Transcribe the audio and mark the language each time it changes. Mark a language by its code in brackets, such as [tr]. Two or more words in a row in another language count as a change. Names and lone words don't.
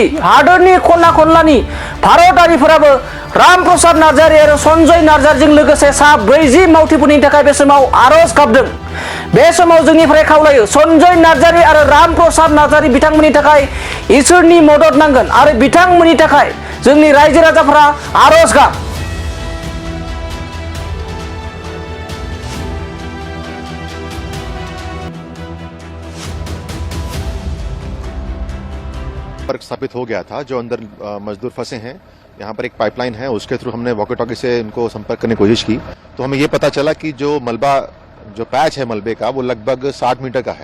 [brx] हादोरनि खना खनलानि भारतारिफोराबो रामप्रसाद नार्जारी आरो सन्जय नार्जारीजों लोगोसे सा 40 मावथिफोरनि थाखाय बे समाव आरज गाबदों। बे समाव जोंनिफ्राय खावलायो सन्जय नार्जारी आरो रामप्रसाद नार्जारी बिथांमोननि थाखाय इसोरनि मदद नांगोन आरो बिथांमोननि थाखाय जोंनि रायजो राजाफोरा आरज गाब। [hi] स्थापित हो गया था, जो अंदर मजदूर फंसे हैं। यहाँ पर एक पाइपलाइन है, उसके थ्रू हमने [en] walkie talkie [hi] से उनको संपर्क करने की कोशिश की तो हमें ये पता चला कि जो पैच है मलबे का वो लगभग 60 मीटर का है।